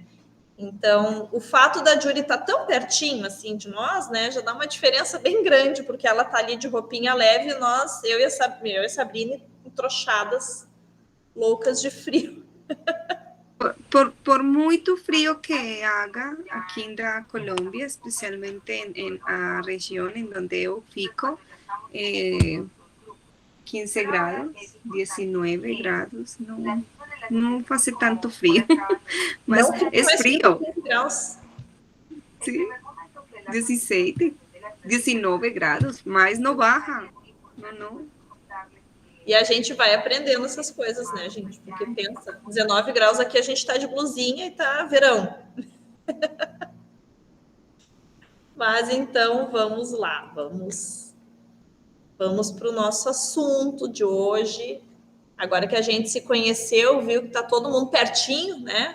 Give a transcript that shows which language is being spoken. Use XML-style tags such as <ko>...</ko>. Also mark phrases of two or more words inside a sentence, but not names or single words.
<pt>Então, o fato da Juri estar tão pertinho, assim, de nós, né, já dá uma diferença bem grande, porque ela tá ali de roupinha leve e eu e a Sabrina, entrochadas, loucas de frio.</pt> <es>Por muito frio que haga aqui en la Colombia, especialmente en la región en donde yo fico, 15 grados, 19 grados,</es> <pt>não faz tanto frio, mas é frio.</pt> <es>Sí, 16, 19 grados,</es> <pt>mas não baja, não. E a gente vai aprendendo essas coisas, né, gente? Porque pensa, 19 graus aqui, a gente tá de blusinha e tá verão. Mas então, vamos lá, vamos para o nosso assunto de hoje, Agora que a gente se conheceu, viu que está todo mundo pertinho, né?</pt>